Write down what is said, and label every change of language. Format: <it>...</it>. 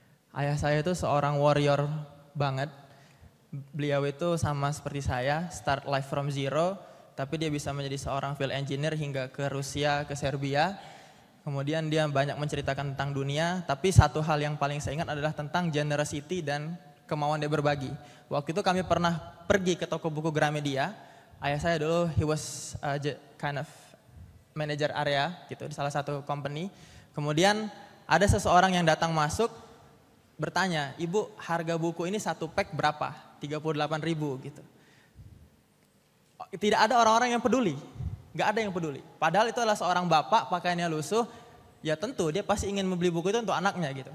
<id>Ayah saya itu seorang warrior banget. Beliau itu sama seperti saya,</id> <en>start life from zero,</en> <id>tapi dia bisa menjadi seorang field engineer hingga ke Rusia, ke Serbia. Kemudian dia banyak menceritakan tentang dunia, tapi satu hal yang paling saya ingat adalah tentang generosity dan kemauan dia berbagi. Waktu itu kami pernah pergi ke toko buku Gramedia. Ayah saya dulu,</id> <en>he was kind of manager area</en> <id>gitu di salah satu company. Kemudian ada seseorang yang datang masuk bertanya, "Ibu, harga buku ini satu pack berapa?" 38.000 gitu. Tidak ada orang-orang yang peduli, nggak ada yang peduli. Padahal itu adalah seorang bapak pakaiannya lusuh, ya tentu dia pasti ingin membeli buku itu untuk anaknya gitu.</id>